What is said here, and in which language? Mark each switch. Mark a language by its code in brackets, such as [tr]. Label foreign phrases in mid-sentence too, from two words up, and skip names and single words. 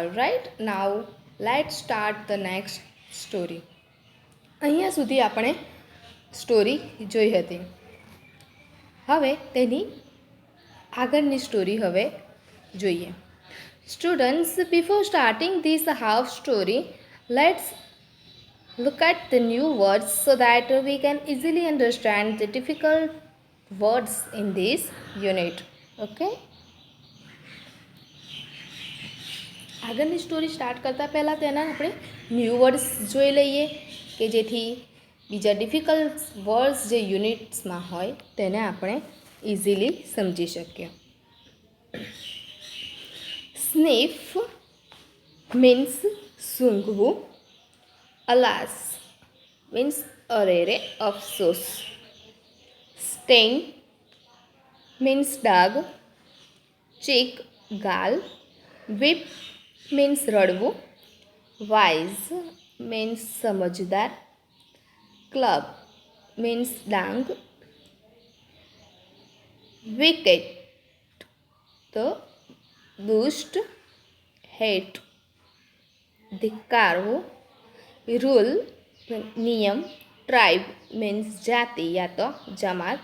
[en] Right, now let start the next story. [gu] અહીંયા સુધી આપણે સ્ટોરી જોઈ હતી. હવે તેની આગળની સ્ટોરી હવે જોઈએ. [en] Students, before starting this half story, let's look at the new words so that we can easily understand the difficult words in this unit. Okay? [gu] આગળની સ્ટોરી સ્ટાર્ટ કરતાં પહેલાં તેના આપણે [en] new words [gu] જોઈ લઈએ કે જેથી બીજા [en] difficult words [gu] જે યુનિટ્સમાં હોય તેને આપણે ઇઝીલી સમજી શકીએ. [en] sniff means સૂંઘવું. Alas means [gu] અરેરે, અફસોસ. [en] Stain means ડાઘ. cheek, ગાલ. whip means રડવું. wise means સમજદાર. club means ડાંગ. [gu] wicked તો દુષ્ટ. [en] hate ધિક્કારવું. [gu] રૂલ નિયમ. [en] tribe means [gu] જાતિ યા તો જમાત.